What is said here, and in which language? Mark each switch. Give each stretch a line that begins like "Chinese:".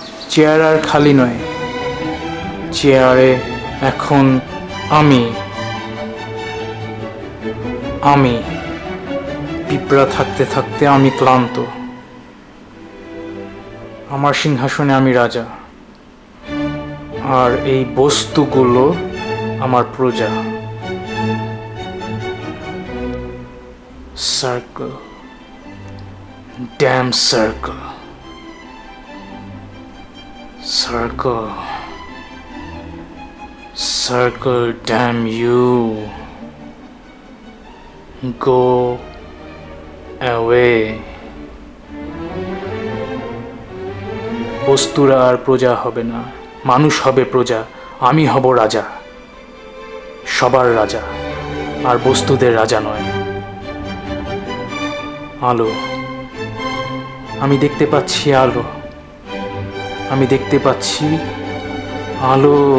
Bangla: Chair আর খালি নয়, চেয়ারে এখন আমি আমি পিঁপড়া থাকতে থাকতে আমি ক্লান্ত। আমার সিংহাসনে আমি রাজা, আর এই বস্তুগুলো আমার প্রজা।
English: Circle, damn circle, circle, circle, damn you, go away.
Bangla: বস্তুরা আর প্রজা হবে না, মানুষ হবে প্রজা, আমি হব রাজা, সবার রাজা, আর বস্তুদের রাজা নয়। আলো, আমি দেখতে পাচ্ছি আলো, আমি দেখতে পাচ্ছি আলো।